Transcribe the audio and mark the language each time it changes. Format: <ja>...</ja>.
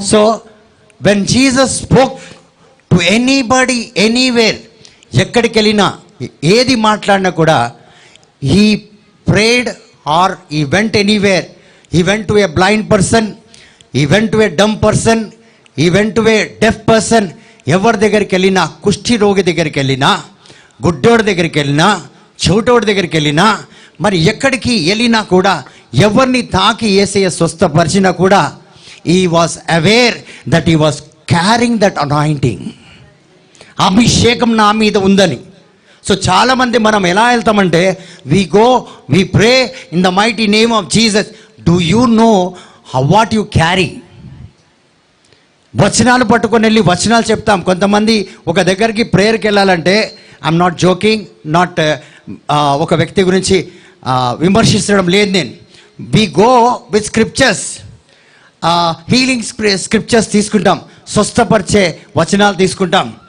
<en>so when Jesus spoke to anybody anywhere,</en> <te>ఎక్కడికి వెళ్ళినా ఏది మాట్లాడినా కూడా</te> <en>he prayed or he went anywhere. He went to a blind person, he went to a dumb person, he went to a deaf person.</en> <te>ఎవరి దగ్గరికి వెళ్ళినా, కుష్ఠి రోగి దగ్గరికి వెళ్ళినా, గుడ్డోడి దగ్గరికి వెళ్ళినా, చెవిటోడి దగ్గరికి వెళ్ళినా, మరి ఎక్కడికి వెళ్ళినా కూడా ఎవరిని తాకి యేసయ్య స్వస్థపరిచినా కూడా</te> <en>he was aware that he was carrying that anointing.</en> <te>అభిషేకం నా మీద ఉందని. సో చాలామంది మనం ఎలా వెళ్తామంటే,</te> <en>we pray in the mighty name of Jesus. Do you know what you carry?</en> <te>వచనాలు పట్టుకొని వెళ్ళి వచనాలు చెప్తాం. కొంతమంది ఒక దగ్గరికి ప్రేయర్కి వెళ్ళాలంటే,</te> <en>I'm not joking,</en> <te>నాట్ ఒక వ్యక్తి గురించి విమర్శించడం లేదు నేను.</te> <en>We go with scriptures. Healing scriptures తీసుకుంటాం,</en> <te>స్వస్థపరిచే వచనాలు తీసుకుంటాం.</te>